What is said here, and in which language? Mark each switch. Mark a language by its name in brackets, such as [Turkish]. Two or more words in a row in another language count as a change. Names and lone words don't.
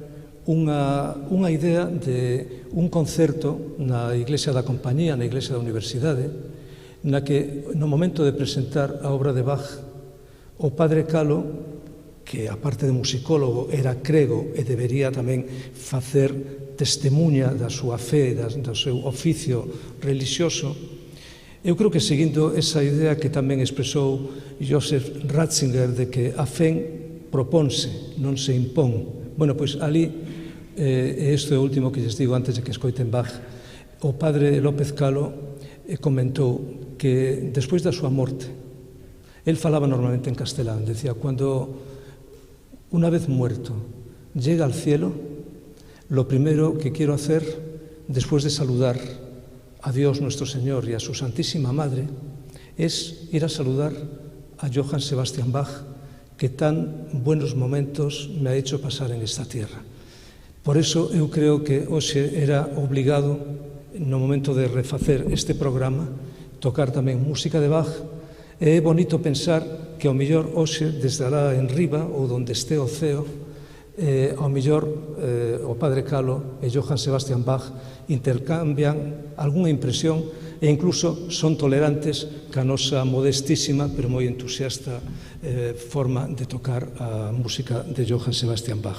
[Galician] unha idea de un concerto na Iglesia da Compañía, na Iglesia da Universidade, na que no momento de presentar a obra de Bach, o Padre Calo, que aparte de musicólogo era crego e debería tamén facer testemunha da súa fe, do seu oficio religioso, eu creo que seguindo esa idea que tamén expresou Joseph Ratzinger de que a fe proponse, non se impón. Bueno, pois ali, e isto é o último que lles digo antes de que escoiten Bach, o Padre López Calo comentou que despois da súa morte, el falaba normalmente en castelán, [Spanish] decía, cuando una vez muerto, llega al cielo, lo primero que quiero hacer, después de saludar a Dios nuestro Señor y a su Santísima Madre, es ir a saludar a Johann Sebastian Bach, que tan buenos momentos me ha hecho pasar en esta tierra. [Galician] Por eso eu creo que hoxe era obligado, no momento de refacer este programa, tocar tamén música de Bach. É bonito pensar que ao mellor hoxe, desde alá en riba, ou donde este o ceo, ao mellor o Padre Calo e Johann Sebastian Bach intercambian algunha impresión e incluso son tolerantes ca nosa modestísima, pero moi entusiasta forma de tocar a música de Johann Sebastian Bach.